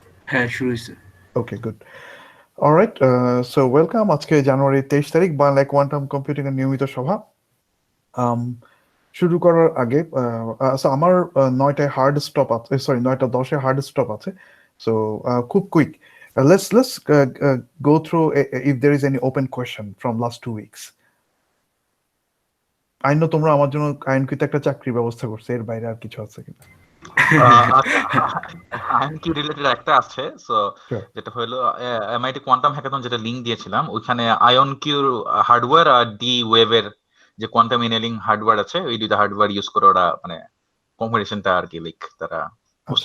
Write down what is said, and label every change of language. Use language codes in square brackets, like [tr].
[bn] হ্যাঁ, শুরু হয়েছে। [en] Okay, good. Alright, so welcome. [bn] আজকে জানুয়ারি 23 তারিখ, বাংলা কোয়ান্টাম কম্পিউটিং এর নিয়মিত সভা। Um, শুরু করার আগে so আমার 9টায় হার্ড স্টপ আছে, সরি 9টা 10-এ হার্ড স্টপ আছে। [en] So খুব quick, let's go through if there is any open question from last 2 weeks. I know [bn] তোমরা আমার জন্য আইনকৃত একটা চাকরির ব্যবস্থা করছে, এর বাইরে আর কিছু আছে কিনা? আচ্ছা, আইএনকিউ রিলেটেড একটা আছে। So [en] Sure. [bn] যেটা হলো এমআইটি কোয়ান্টাম হ্যাকাথন, যেটা লিংক দিয়েছিলাম, ওইখানে আয়ন কিউর হার্ডওয়্যার আর ডি ওয়েভের যে কোয়ান্টাম ইনেলিং হার্ডওয়্যার আছে, ওই দুইটা হার্ডওয়্যার ইউজ করে ওরা মানে কম্পিটিশনটা আর কি লাইক তারা পোস্ট